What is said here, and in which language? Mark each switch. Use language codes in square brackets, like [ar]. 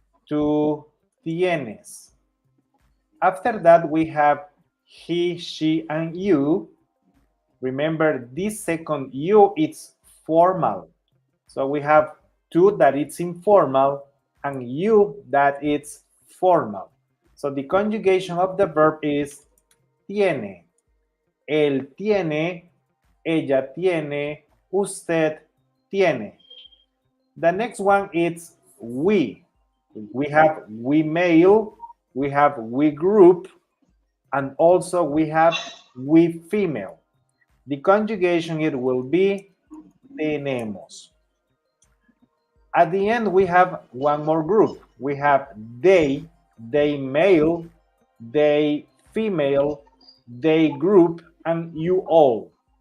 [es] Tú tienes. [en] After that, we have he, she, and you. Remember, this second you, it's formal. So we have tú that it's informal and you that it's formal. So the conjugation of the verb is tiene. [es] Él tiene, ella tiene, usted tiene. [en] The next one is we. We have we male, we have we group, and also we have we female. The conjugation it will be tenemos. At the end, we have one more group. We have they male, they female, they group, and you all.